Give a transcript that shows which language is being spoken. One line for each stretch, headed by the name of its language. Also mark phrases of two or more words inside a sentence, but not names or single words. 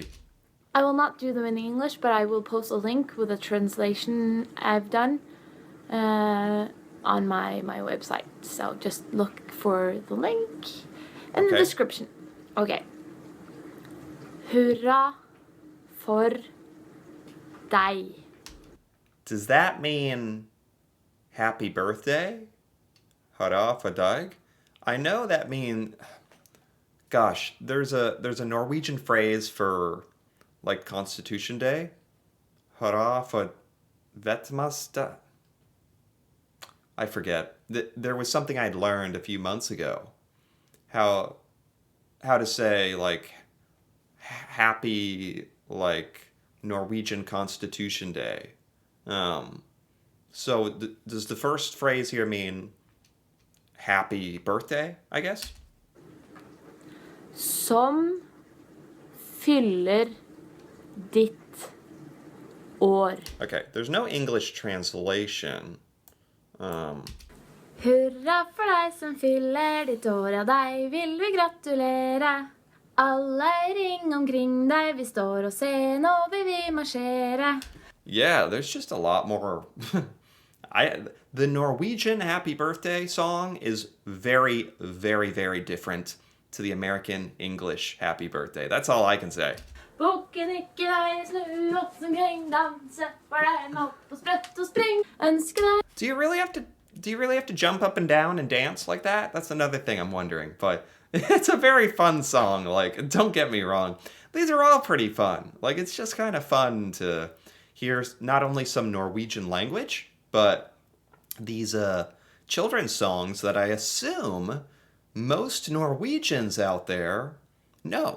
English: I will not do them in English, but I will post a link with a translation I've done on my website. So just look for the link in the description.
Norwegian: Okay. Hurra for deg.
English: Does that mean happy birthday?
Norwegian: Hurra for deg?
English: I know that means, gosh, there's a Norwegian phrase for like Constitution Day.
Norwegian: Hurra for vetmasta.
English: I forget. There was something I'd learned a few months ago. How to say like happy like Norwegian Constitution Day. So does the first phrase here mean happy birthday, I guess?
Norwegian: Som fyller ditt år.
English: Okay, there's no English translation.
Norwegian: Hurra for deg som fyller ditt år, ja deg vil vi gratulere. Alle I ring omkring deg, vi står og ser, nå vil vi marsjere.
English: Yeah, there's just a lot more. The Norwegian happy birthday song is very, very, very different to the American English happy birthday. That's all I can say.
Norwegian: Bukken ikke deg, snu oss omkring, danse for deg med hopp og sprøtt og spring. Ønske deg.
English: Do you really have to jump up and down and dance like that? That's another thing I'm wondering. But it's a very fun song. Like, don't get me wrong. These are all pretty fun. Like, it's just kind of fun to hear not only some Norwegian language, but these children's songs that I assume most Norwegians out there know.